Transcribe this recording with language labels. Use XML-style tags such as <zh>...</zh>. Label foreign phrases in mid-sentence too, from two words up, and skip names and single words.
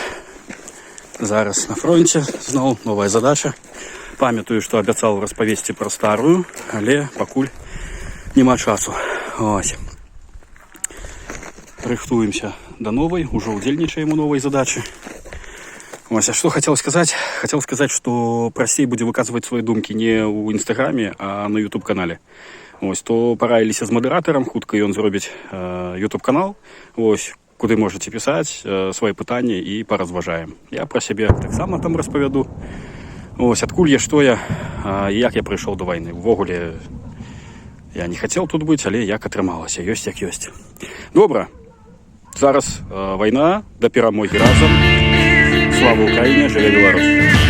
<uk>Зараз на фронті знову нова задача. Пам'ятаю, що обіцяв розповісти про стару, але покуль нема часу. Ось. Рихтуємося до нової, уже удільничаємо у новій задачі.</uk> <ru>Ось, а что хотел сказать? Хотел сказать, что Прасей буде выказывать свои думки не у Инстаграме, а на YouTube-канале.</ru> <be>Ось, то параіліся з модератором, хутка ён зробіць YouTube-канал, ось,</be> <uk>куди можете писати свої питання і поразважаємо. Я про себе так само там розповіду. Ось, адкуль я, що я, як я прийшов до війни. Ввогуле, я не хотів тут бути, але</uk> <be>як атрымалася, ёсць як ёсць.</be> <uk>Добре, зараз війна, до перемоги разом. Слава Україні, живе Білорусь!</uk>